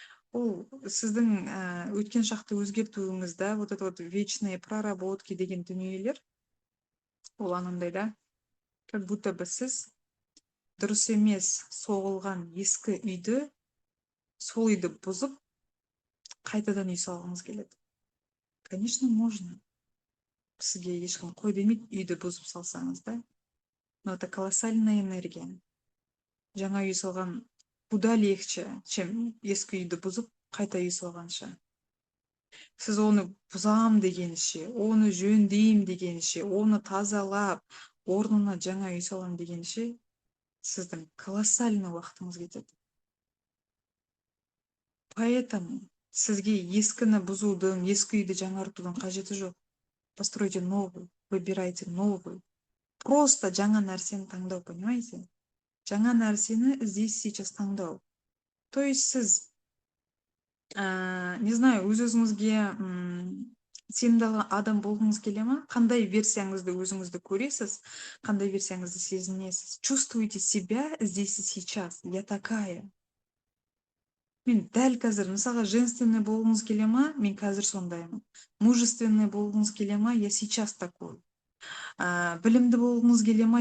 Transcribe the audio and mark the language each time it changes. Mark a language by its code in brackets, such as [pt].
[kk] Ол сіздің өткен шақты өзгертуіңіз, да, [ru] вот это вот вечные проработки [kk] деген дүниелер, ол анандай да, [ru] как будто бы [kk] сіз дұрыс емес соғылған ескі үйді, сол үйді бұзып, қайтадан үй салғыңыз келеді. [ru] Конечно, можно. [kk] Сізге ешкім қой демейді, үйді бұзып салсаңыз да. [ru] Но это колоссальная энергия. [kk] Жаңа үй салған [ru] куда легче, чем [kk] ескі үйді бұзып, қайта үй салғанша. Сіз оны бұзам дегенше, оны жөндейм дегенше, оны тазалап, орнына жаңа үй салам дегенше, сіздің [ru] колоссальный [kk] уақытыңыз кетеді. [ru] Поэтому [kk] сізге ескіні бұзудың, ескі үйді жаңартудың қажеті жоқ. [ru] Постройте новый, выбирайте новый. [kk] Просто жаңа нәрсені таңдау, [ru] понимаете? [kk] Жаңа нәрсені [ru] здесь сейчас [kk] таңдау. [ru] То есть [kk] сіз, [ru] не знаю, [kk] өз-өзіңізге сенімді адам болғыңыз келе ма? Қандай версияңызды өзіңізді көресіз, қандай версияңызды сезінесіз? [ru] Чувствуйте себя здесь и сейчас. Я такая. [kk] Мен дәл қазір, мысалға, [ru] женственный [kk] болғыңыз келе ма? Мен қазір сондаймын. Мужественный болғыңыз келе ма? [ru] Я сейчас такой. [kk] Білімді болғыңыз келе ма?